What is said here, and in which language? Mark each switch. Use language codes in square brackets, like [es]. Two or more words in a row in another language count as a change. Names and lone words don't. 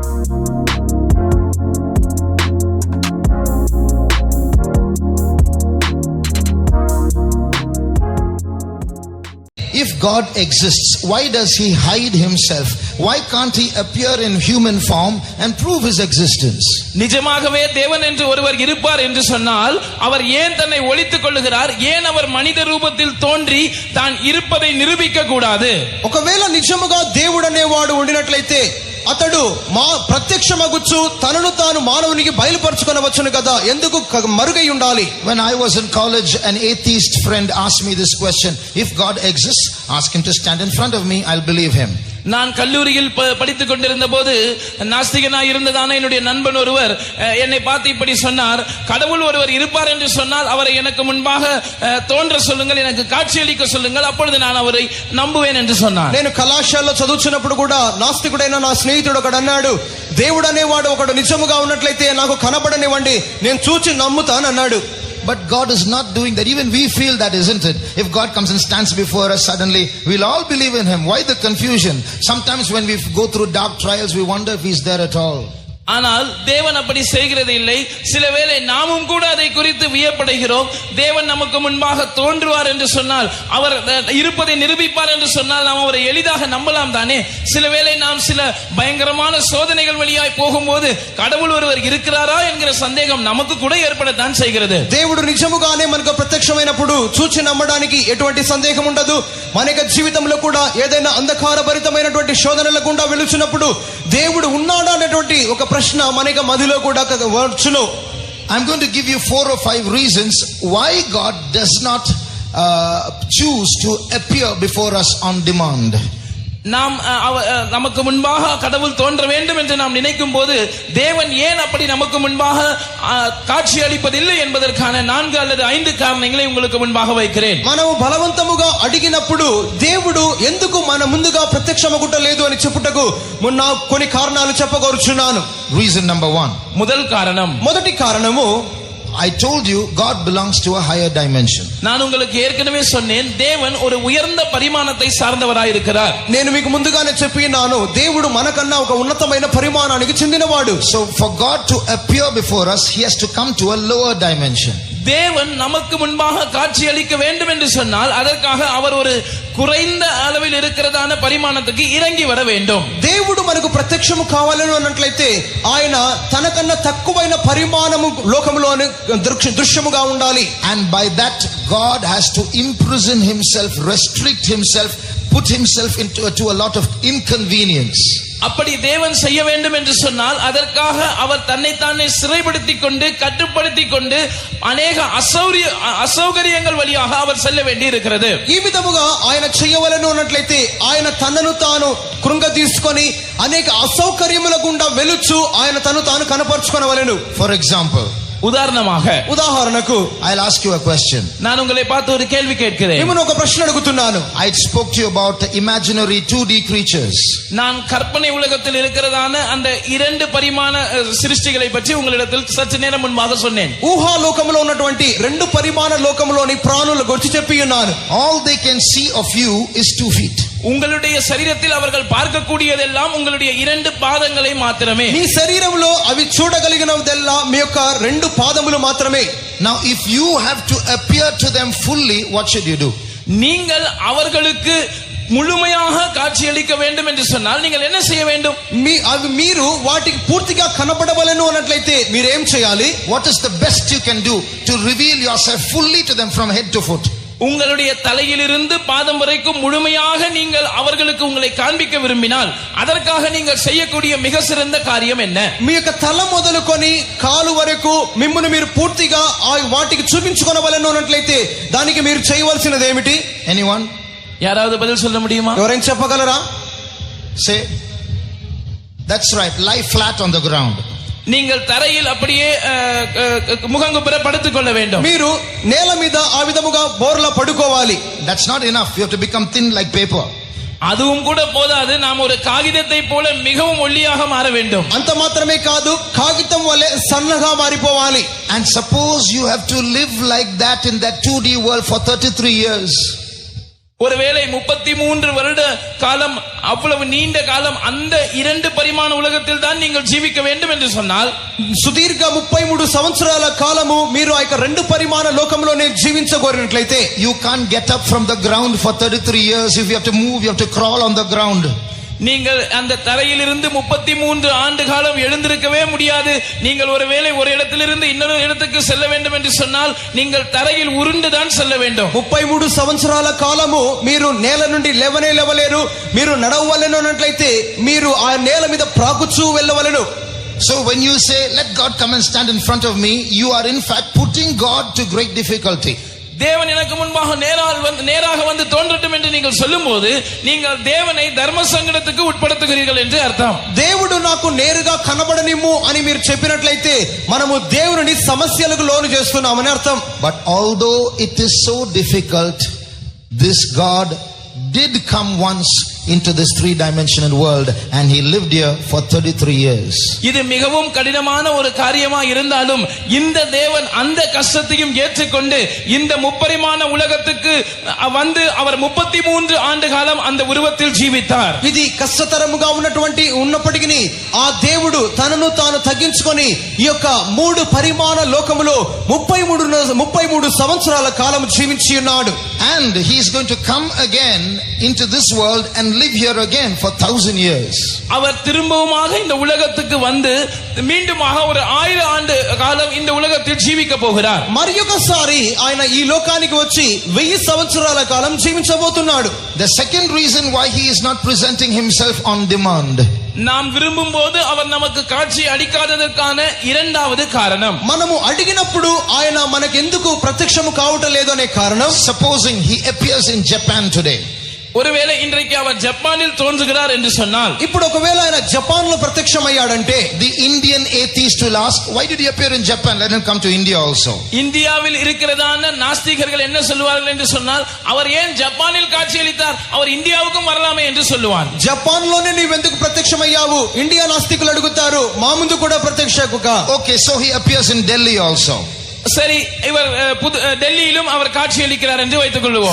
[en] If God exists, why does he hide himself? Why can't he appear in human form and prove his existence? [ta] நிஜமாகவே தேவன் என்று ஒருவர் இருப்பார் என்று சொன்னால் அவர் ஏன் தன்னை ஒளித்துக் கொள்ளுகிறார்? ஏன் அவர் மனித ரூபத்தில் தோன்றி தான் இருப்பதை நிரூபிக்க கூடாது? [te] ఒకవేళ నిజముగా దేవుడు అనేవాడు ఉండినట్లయితే అతడు ప్రత్యక్షమగుచ్చు తనను తాను మానవునికి బయలుపరచుకొనవచ్చును కదా, ఎందుకు మరుగై ఉండాలి? [en] When I was in college, an atheist friend asked me this question: if God exists, ask him to stand in front of me, I'll believe him. [ta] நான் கல்லூரியில் படித்துக் கொண்டிருந்த போது நாஸ்திகனாய் இருந்ததான என்னுடைய நண்பன் ஒருவர் என்னை பார்த்து இப்படி சொன்னார்: கடவுள் ஒருவர் இருப்பார் என்று சொன்னால் அவரை எனக்கு முன்பாக தோன்ற சொல்லுங்கள், எனக்கு காட்சியளிக்க சொல்லுங்கள், அப்பொழுது நான் அவரை நம்புவேன் என்று சொன்னார். [te] నేను కళాశాలలో చదువుతున్నప్పుడు కూడా నాస్తికుడైన నా స్నేహితుడు ఒకడు అన్నాడు, దేవుడు అనేవాడు ఒకడు నిజముగా ఉన్నట్లయితే నాకు కనబడనివ్వండి, నేను చూచి నమ్ముతాను అన్నాడు. [en] But God is not doing that. Even we feel that, isn't it? If God comes and stands before us suddenly, we'll all believe in him. Why the confusion? Sometimes when we go through dark trials, we wonder if he's there at all. [ta] ஆனால் தேவன் அப்படி செய்கிறது இல்லை. சில வேளை நாமும் கூட அதை குறித்து வியப்படைகிறோம். தேவன் நமக்கு முன்பாக தோன்றுவார் என்று சொன்னால், அவர் இருப்பதை நிரூபிப்பார் என்று சொன்னால் நாம் அவரை எளிதாக நம்பலாம் தானே. சில வேளை நாம் சில பயங்கரமான சோதனைகள் வழியாய் போகும்போது கடவுள் ஒருவர் இருக்கிறாரா என்கிற சந்தேகம் நமக்கு கூட ஏற்படத்தான் செய்கிறது. [te] దేవుడు నిజముగానే మనకు ప్రత్యక్షమైనప్పుడు చూచి నమ్మడానికి ఎటువంటి సందేహం ఉండదు. మన యొక్క జీవితంలో కూడా ఏదైనా అంధకారభరితమైనటువంటి శోధనల గుండా వెళుచున్నప్పుడు దేవుడు ఉన్నాడా అనేటువంటి ఒక ప్రశ్న మనక మదిలో కూడా వచ్చును. [en] I'm going to give you 4 or 5 reasons why God does not choose to appear before us on demand. [ta] நாம் நமக்கு முன்பாக கடவுள் தோன்ற வேண்டும் என்று நாம் நினைக்கும் போது தேவன் ஏன் அப்படி நமக்கு முன்பாக காட்சி அளிப்பதில்லை என்பதற்கான 4 அல்லது 5 காரணங்களை உங்களுக்கு முன்பாக வைக்கிறேன். [te] మనము బలవంతముగా అడిగినప్పుడు దేవుడు ఎందుకు మన ముందుగా ప్రత్యక్షమగుటలేదు అని చెప్పుటకు మొన్న కొన్ని కారణాలు చెప్పగోరుచున్నాను. [en] Reason number 1. [ta] முதல் காரணம், [te] మొదటి కారణము, [en] I told you God belongs to a higher dimension. [ta] நான் உங்களுக்கு ஏற்கனவே சொன்னேன், தேவன் ஒரு உயர்ந்த பரிமாணத்தை சார்ந்தவராய் இருக்கிறார். [te] నేను మీకు ముందుగానే చెప్పినాను, దేవుడు మనకన్నా ఒక ఉన్నతమైన పరిమాణానికి చెందినవాడు. [en] So for God to appear before us, he has to come to a lower dimension. [ta] தேவன் நமக்கு முன்பாக காட்சி அளிக்க வேண்டும் என்று சொன்னால் அதற்காக அவர் ஒரு குறைந்த அளவில் இருக்கிறதான பரிமாணத்துக்கு இறங்கி வர வேண்டும். [te] దేవుడు మనకు ప్రత్యక్షము కావాలని అన్నట్లయితే ఆయన తనకన్నా తక్కువైన పరిమాణము లోకములోని దృశ్యముగా ఉండాలి. [en] And by that God has to imprison himself, restrict himself, put himself into a lot of inconvenience. [ta] அப்படி தேவன் செய்ய வேண்டும் என்று சொன்னால் அதற்காக அவர் தன்னைத்தானே சிறைப்படுத்திக் கொண்டு கட்டுப்படுத்திக் கொண்டு அநேக అసౌకర్యங்கள் వழியாக அவர் செல்ல வேண்டி இருக்கிறது. [te] ఈ విధముగా ఆయన చేయవలెను అన్నట్లయితే ఆయన తనను తాను కృంగదీసుకొని అనేక అసౌకర్యముల గుండా వెలుచు ఆయన తను తాను కనపరుచుకొనవలెను. [en] For example, [te] ఉదాహరణకు [en] I'll ask you a question. [ta] நான் உங்களை பார்த்து ஒரு கேள்வி கேட்கிறேன். [te] మిమ్మల్ని ఒక ప్రశ్న అడుగుతున్నాను. [en] I spoke to you about the imaginary 2D creatures. [ta] நான் கற்பனை உலகத்தில் இருக்கிறதான அந்த 2 பரிமாண சிருஷ்டிகளை பற்றி உங்களிடத்தில் சற்று நேரம் முன்பாக சொன்னேன். [te] ఊహా లోకములో ఉన్నటువంటి 2 పరిమాణ లోకములోని ప్రాణుల గురించి చెప్పి ఉన్నాను. [en] All they can see of you is 2 feet. [ta] உங்களுடைய శరీరத்தில் அவர்கள் பார்க்கக்கூடியதெல்லாம் உங்களுடைய 2 பாதங்களை மாத்திரமே. [te] మీ శరీరంలో అవి చూడగలిగినదెల్లా మీ యొక్క 2 పాదములు మాత్రమే. [en] Now if you have to appear to them fully, what should you do? [ta] நீங்கள் அவர்களுக்கு முழுமையாக காட்சியளிக்க வேண்டும் என்று சொன்னால் நீங்கள் என்ன செய்ய வேண்டும்? [te] మీరు వాటికి పూర్తిగా కనబడవలెను అన్నట్లయితే మీరు ఏం చేయాలి? [en] What is the best you can do to reveal yourself fully to them from head to foot? [ta] உங்களுடைய தலையிலிருந்து பாதம் வரைக்கும் முழுமையாக நீங்கள் அவர்களுக்கு உங்களை காண்பிக்க விரும்பினால் அதற்காக நீங்கள் செய்யக்கூடிய மிக சிறந்த காரியம் என்ன? [te] మీ యొక్క తల మొదలుకొని కాలు వరకు మిమ్మును మీరు పూర్తిగా వాటికి చూపించుకొనవలెను అన్నట్లయితే దానికి మీరు చేయవలసినది ఏమిటి? [en] Anyone? [ta] யாராவது பதில் சொல்ல முடியுமா? [te] ఎవరైనా చెప్పగలరా? [en] Say, that's right, lie flat on the ground. [ta] நீங்கள் தரையில் அப்படியே முகங்குப்புற படுத்துக் கொள்ள வேண்டும். [te] మీరు నేల మీద ఆ విధముగా బోర్లా పడుకోవాలి. [en] That's not enough. You have to become thin like paper. [ta] அதுவும் கூட போதாது, நாம் ஒரு காகிதத்தை போல மிகவும் ஒல்லியாக மாற வேண்டும். [te] అంత మాత్రమే కాదు, కాగితం వలె సన్నగా మారిపోవాలి. [en] And suppose you have to live like that in that 2D world for 33 years. [ta] ஒருவேளை 33 வருட காலம், அவ்வளவு நீண்ட காலம் அந்த 2 பரிமாண உலகத்தில் தான் நீங்கள் ஜீவிக்க வேண்டும் என்று சொன்னால், [te] సుదీర్ఘ 33 సంవత్సరాల కాలము మీరు ఆ యొక్క 2 పరిమాణ లోకంలోనే జీవించగోరినట్లయితే, [en] you can't get up from the ground for 33 years. If you have to move, you have to crawl on the ground. [ta] நீங்கள் அந்த தரையிலிருந்து 33 ஆண்டு காலம் எழுந்திருக்கவே முடியாது. நீங்கள் ஒருவேளை ஒரு இடத்திலிருந்து இன்னொரு இடத்துக்கு செல்ல வேண்டும் என்று சொன்னால் நீங்கள் தரையில் உருண்டுதான் செல்ல வேண்டும். [te] 33 సంవత్సరాల కాలము మీరు నేల నుండి లేవలేరు. మీరు నడవవలెను అన్నట్లయితే మీరు ఆ నేల మీద ప్రాకుచూ వెళ్ళవలెను. [en] So when you say, let God come and stand in front of me, you are in fact putting God to great difficulty. [ta] தேவன் எனக்கு முன்பாக நேராக வந்து தோன்றட்டும் என்று நீங்கள் சொல்லும்போது நீங்கள் தேவனை தர்ம சங்கடத்துக்கு உட்படுத்துகிறீர்கள் என்று அர்த்தம். [te] దేవుడు నాకు నేరుగా కనబడనిమ్ము అని మీరు చెప్పినట్లయితే మనము దేవుని సమస్యలకు లోను చేస్తున్నామని అర్థం. [en] But although it is so difficult, this God did come once into this three-dimensional world and he lived here for 33 years. [ta] இது மிகவும் கடினமான ஒரு காரியமா இருந்தாலும் இந்த தேவன் அந்த கஷ்டத்தையும் ஏற்றுக்கொண்டு இந்த முப்பரிமாண உலகத்துக்கு வந்து அவர் 33 ஆண்டு காலம் அந்த உருவத்தில் ஜீவித்தார். [te] ఇది కష్టతరముగా ఉన్నప్పటికీ ఆ దేవుడు తనను తాను తగ్గించుకొని ఈ యొక్క 3 పరిమాణ లోకములో 33 సంవత్సరాల కాలం జీవించి ఉన్నాడు. [en] And he is going to come again into this world and live here again for 1000 years. [ta] அவர் திரும்பவுமாக இந்த உலகத்துக்கு வந்து மீண்டுமாக ஒரு 1000 ஆண்டு காலம் இந்த உலகத்தில் ஜீவிக்க போகிறார். [te] మరొకసారి ఆయన ఈ లోకానికి వచ్చి 1000 సంవత్సరాల కాలం జీవించబోతున్నాడు. [en] The second reason why he is not presenting himself on demand, [ta] நாம் விரும்பும் போது அவர் நமக்கு காட்சி அளிக்காததற்கான இரண்டாவது காரணம், [te] మనము అడిగినప్పుడు ఆయన మనకెందుకు ప్రత్యక్షము కావటం లేదు అనే కారణం, [en] supposing he appears in Japan today, [ta] ஒருவேளை இன்றைக்கு அவர் ஜப்பானில் தோன்றுகிறார் என்று சொன்னால், [te] ఇప్పుడు ఒకవేళ ఆయన జపాన్ లో ప్రత్యక్షమయ్యాడంటే [en] the Indian atheist will ask, why did he appear in Japan? Let him come to India also. [ta] இந்தியாவில் இருக்கிறதான நாஸ்திகர்கள் என்ன சொல்லுவார்கள் என்று சொன்னால், அவர் ஏன் ஜப்பானில் காட்சியளித்தார், அவர் இந்தியாவுக்கும் வரலாமே என்று சொல்லுவான். [te] జపాన్ లోనే నీవెందుకు ప్రత్యక్షమయ్యావు, ఇండియా నాస్తికులు అడుగుతారు, మా ముందు కూడా ప్రత్యక్షకుగా. [en] Okay, so he appears in Delhi also. [ta] சரி, இவர் டெல்லியிலும் அவர் காட்சியளிக்கிறார் என்று வைத்துக் கொள்வோம்.